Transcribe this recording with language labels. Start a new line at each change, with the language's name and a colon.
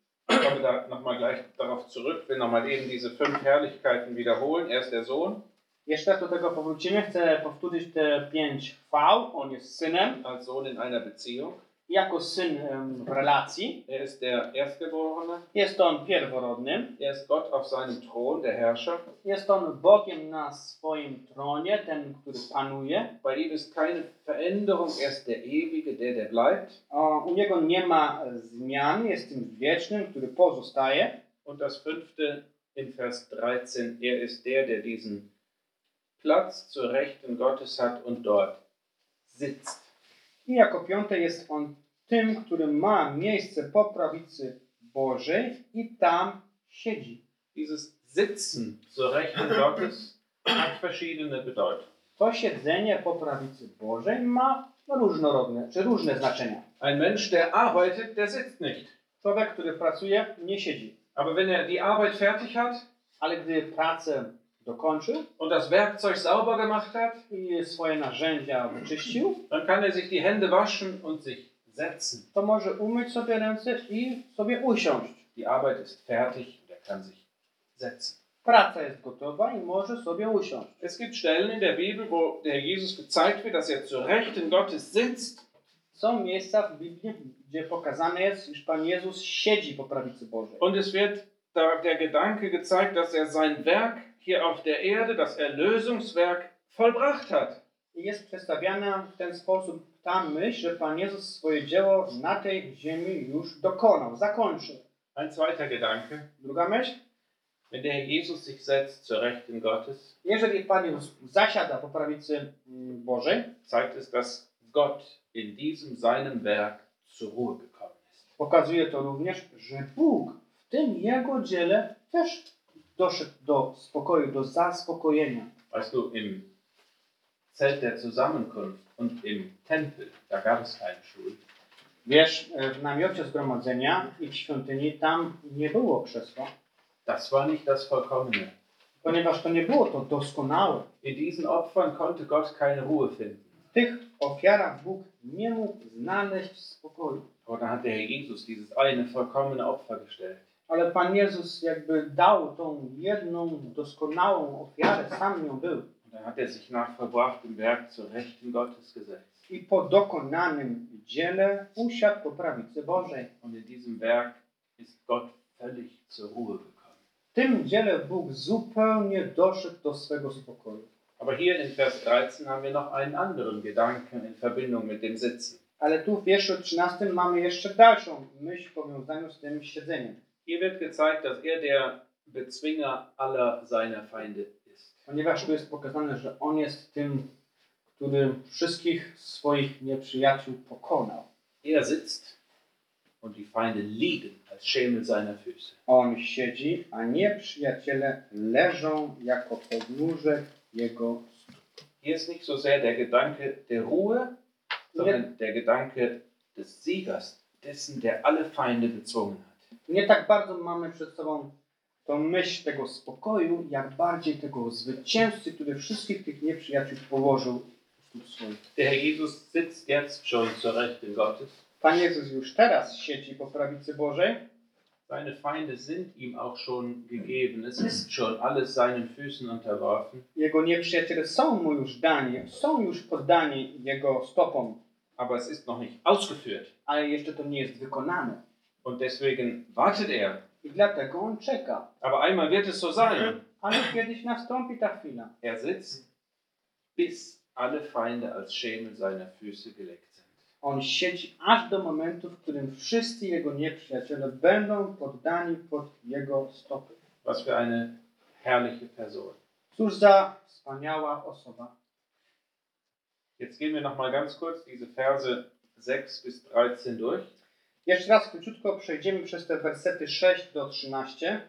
German: Ich komme da nochmal gleich darauf zurück. Will nochmal eben diese fünf Herrlichkeiten wiederholen. Er ist der Sohn.
Polish: Jeszcze do tego powrócimy. Chcę powtórzyć te pięć chwał. On jest synem.
German: Als Sohn in einer Beziehung.
Polish: Jako syn w relacji.
German: Er ist der Erstgeborene.
Polish: Jest on pierworodny.
German: Er ist Gott auf seinem Thron, der Herrscher.
Polish: Jest on Bogiem na swoim tronie, ten, który panuje.
German: Bei ihm ist keine Veränderung, er ist der Ewige, der bleibt.
Polish: U niego nie ma zmian, jest tym wiecznym, który pozostaje.
German: Und das fünfte in Vers 13, er ist der diesen Platz zur Rechten Gottes hat und dort sitzt.
Polish: I jako piąte jest on tym, który ma miejsce po prawicy Bożej i tam siedzi.
German: Dieses Sitzen zur Rechten Gottes hat verschiedene Bedeutung.
Polish: To siedzenie po prawicy Bożej ma różnorodne, czy różne znaczenia.
German: Ein Mensch, der arbeitet, der sitzt nicht.
Polish: Człowiek, który pracuje, nie siedzi.
German: Aber wenn er die Arbeit fertig hat,
Polish: ale gdy pracę dokończy
German: und das Werkzeug sauber gemacht hat,
Polish: i swoje narzędzia wyczyścił,
German: dann kann er sich die Hände waschen und sich setzen.
Polish: To może umyć sobie ręce i sobie usiąść.
German: Die Arbeit ist fertig und er kann sich setzen.
Polish: Praca jest gotowa i może sobie usiąść.
German: Es gibt Stellen in der Bibel, wo der Jesus gezeigt wird, dass er zu Rechten Gottes sitzt.
Polish: Są miejsca w Biblii, gdzie pokazane jest, iż Pan Jezus siedzi po prawicy Bożej.
German: Und es wird der Gedanke gezeigt, dass er sein Werk hier auf der Erde, das Erlösungswerk, vollbracht hat.
Polish: Jest przedstawiana w ten sposób ta myśl, że Pan Jezus swoje dzieło na tej ziemi już dokonał, zakończył.
German: Ein zweiter Gedanke.
Polish: Druga myśl.
German: Wenn der Jesus sich setzt zur Rechten Gottes,
Polish: jeżeli Pan Jezus zasiada po prawicy Bożej,
German: zeigt es, dass Gott in diesem seinem Werk zur Ruhe gekommen ist.
Polish: Pokazuje to również, że Bóg w tym jego dziele też doszedł do spokoju, do zaspokojenia.
German: Weißt du, im Zelt der Zusammenkunft und im Tempel, da gab es keine Schuld.
Polish: Wiesz, w namiocie zgromadzenia i w świątyni tam nie było krzesła.
German: Das war nicht das Vollkommene.
Polish: Ponieważ to nie było to doskonałe.
German: In diesen Opfern konnte Gott keine Ruhe finden.
Polish: W tych ofiarach Bóg nie mógł znaleźć spokoju.
German: Oder hat der Herr Jesus dieses eine vollkommene Opfer gestellt.
Polish: Ale Pan Jezus jakby dał tą jedną doskonałą ofiarę, sam nią był.
German: Dann hat er sich nach vollbrachtem Werk zur Rechten Gottes gesetzt.
Polish: I po dokonanym dziele usiadł po prawicy Bożej.
German: Und in diesem Werk ist Gott völlig zur Ruhe gekommen.
Polish: W tym dziele Bóg zupełnie doszedł do swego spokoju.
German: Aber hier in Vers 13 haben wir noch einen anderen Gedanken in Verbindung mit dem Sitzen.
Polish: Ale tu w wierszu 13 mamy jeszcze dalszą myśl w powiązaniu z tym siedzeniem.
German: Hier wird gezeigt, dass er der bezwinger aller seiner Feinde ist.
Polish: Ponieważ tu jest pokazane, że on jest tym, który wszystkich swoich nieprzyjaciół pokonał.
German: Er sitzt und die Feinde liegen als Schemel seiner Füße.
Polish: On siedzi, a nieprzyjaciele leżą jako podnóżek jego stóp.
German: Hier ist nicht so sehr der Gedanke der Ruhe, sondern der Gedanke des Siegers, dessen, der alle Feinde bezwungen hat.
Polish: Nie tak bardzo mamy przed sobą tą myśl tego spokoju, jak bardziej tego zwycięzcy, który wszystkich tych nieprzyjaciół położył.
German: Der Jesus sitzt jetzt schon zur Rechten Gottes.
Polish: Pan Jezus już teraz siedzi po prawicy Bożej.
German: Seine Feinde sind ihm auch schon gegeben. Es ist schon alles seinen Füßen unterworfen.
Polish: Jego nieprzyjaciele są mu już dani, są już poddani jego stopom.
German: Aber es ist noch nicht ausgeführt.
Polish: Ale jeszcze to nie jest wykonane.
German: Und deswegen wartet er.
Polish: I dlatego on czeka.
German: Aber einmal wird es so sein.
Polish: Ale kiedyś nastąpi ta chwila.
German: Er sitzt bis alle Feinde als Schemel seiner Füße gelegt sind.
Polish: On siedzi aż do momentu, w którym wszyscy jego nieprzyjaciele będą poddani pod jego stopy.
German: Was für eine herrliche Person.
Polish: Cóż za wspaniała osoba.
German: Jetzt gehen wir noch mal ganz kurz diese Verse 6 bis 13 durch.
Polish: Jeszcze raz króciutko przejdziemy przez te wersety 6 do 13.